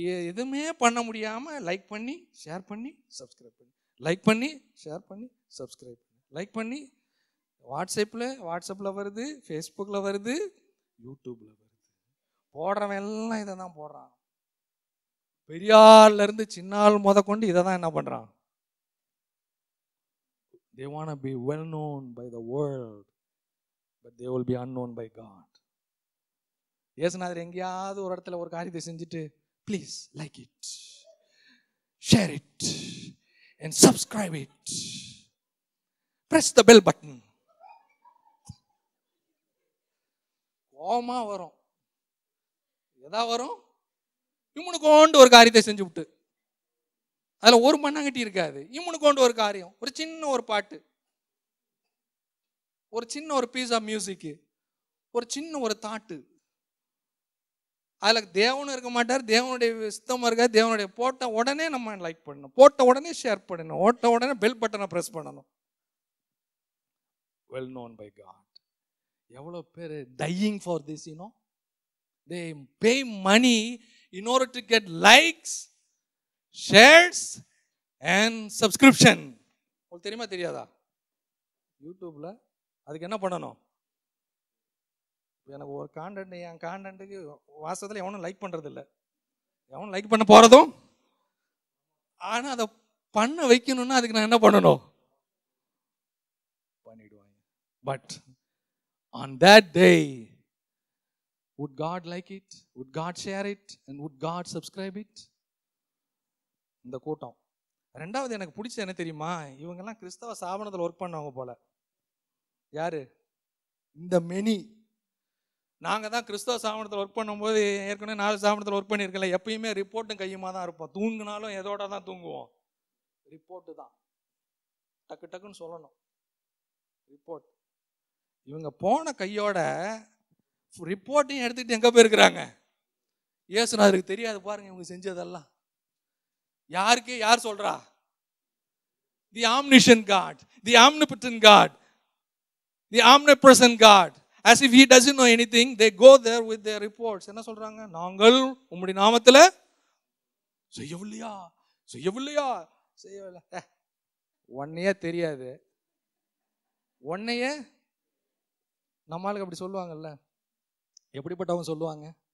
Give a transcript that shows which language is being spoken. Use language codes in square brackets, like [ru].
[ta] எதுவுமே பண்ண முடியாமல் லைக் பண்ணி ஷேர் பண்ணி சப்ஸ்கிரைப் பண்ணி, லைக் பண்ணி ஷேர் பண்ணி சப்ஸ்கிரைப் பண்ணி, லைக் பண்ணி வாட்ஸ்அப்பில் வருது, ஃபேஸ்புக்கில் வருது, யூடியூப்பில் வருது. போடுறவன் எல்லாம் இதை தான் போடுறான். பெரியார்லேருந்து சின்னால் முத கொண்டு இதை தான் என்ன பண்ணுறான். [en] They want to be well known by the world, but they will be unknown by God. [ta] இயேசுநாதர் எங்கேயாவது ஒரு இடத்துல ஒரு காரியத்தை செஞ்சுட்டு, [en] Please like it, share it and subscribe it, press the bell button. [ta] Coma வரும். எதா வரும்? இம்முனுக்கோண்டு ஒரு காரியத்தை செஞ்சு விட்டு, அதில் ஒரு மண்ணாங்கட்டி இருக்காது. இம்முனுக்கோண்டு ஒரு காரியம், ஒரு சின்ன ஒரு பாட்டு, ஒரு சின்ன ஒரு [en] piece of music, [ta] ஒரு சின்ன ஒரு தாட்டு, அதில் தேவனும் இருக்க மாட்டார், தேவனுடைய சித்தமாக இருக்காது. தேவனுடைய போட்ட உடனே நம்ம லைக் பண்ணணும், போட்ட உடனே ஷேர் பண்ணணும், போட்ட உடனே பெல் பட்டனை ப்ரெஸ் பண்ணணும். [en] Well known by God. [ta] எவ்வளோ பேர் [en] Dying for this, you know, they pay money in order to get likes, shares and subscription. [ta] உங்களுக்கு தெரியுமா தெரியாதா? யூடியூப்ல அதுக்கு என்ன பண்ணணும்? எனக்கு ஒரு கான்டென்ட், என் கான்டென்ட்டுக்கு வாசத்தில் எவனும் லைக் பண்ணுறது இல்லை, எவனும் லைக் பண்ண போகிறதும். ஆனால் அதை பண்ண வைக்கணும்னா அதுக்கு நான் என்ன பண்ணணும்? பண்ணிடுவாங்க. [en] But on that day, would God like it? Would God share it? And would God subscribe it? [ta] இந்த கூட்டம். ரெண்டாவது எனக்கு பிடிச்ச என்ன தெரியுமா? இவங்கெல்லாம் கிறிஸ்தவ ஸ்தாபனத்தில் ஒர்க் பண்ணவங்க போல. யாரு? இந்த மெனி. நாங்கள் தான் கிறிஸ்தவ ஸ்தாபனத்தில் ஒர்க் பண்ணும்போது, ஏற்கனவே 4 ஸ்தாபனத்தில் ஒர்க் பண்ணியிருக்கல, எப்பயுமே ரிப்போர்ட்டும் கையுமா தான் இருப்போம். தூங்கினாலும் எதோட தான் தூங்குவோம்? ரிப்போர்ட்டு தான். டக்கு டக்குன்னு சொல்லணும் ரிப்போர்ட். இவங்க போன கையோட ரிப்போர்ட்டையும் எடுத்துக்கிட்டு எங்கே போயிருக்கிறாங்க? இயேசுநாதருக்கு தெரியாது பாருங்க இவங்க செஞ்சதெல்லாம். யாருக்கு யார் சொல்றா? [en] The omniscient God, the omnipotent God, the omnipresent God. As if he doesn't know anything, they go there with their reports. [ta] என்ன சொல்றாங்க? நாங்கள் உம்முடைய நாமத்தில் செய்யவில்லையா, செய்யவில்லையா, செய்யவில்லை. ஒன்னையே தெரியாது, ஒன்னையே நம்மளுக்கு அப்படி சொல்லுவாங்கல்ல. எப்படிப்பட்டவங்க சொல்லுவாங்க?